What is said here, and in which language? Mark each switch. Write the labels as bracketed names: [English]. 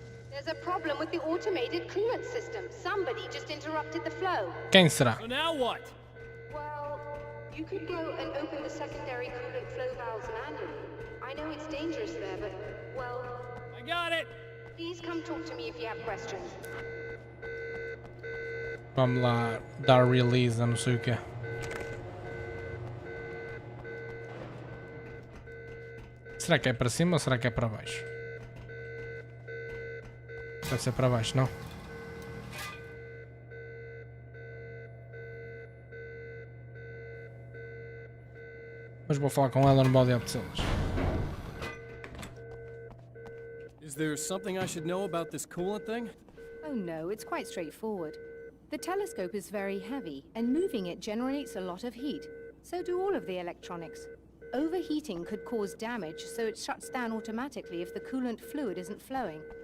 [English] There's a problem with the automated coolant system. Somebody just interrupted the flow. [Portuguese] Quem será? [English] So now what? Well, you could go and open the secondary coolant flow valves manually. I know it's dangerous there, but, well, I got it! please come talk to me if you have questions. [Portuguese] Vamos lá dar release a não sei o que. Será que é para cima ou será que é para baixo? Deve ser para baixo, não? Mas vou falar com ela no modo de Atecep. [English] Is there something I should know about this coolant thing? Oh no, it's quite straightforward. The telescope is very heavy, and moving it generates a lot of heat. So do all of the electronics. Overheating could cause damage, so it shuts down automatically if the coolant fluid isn't flowing.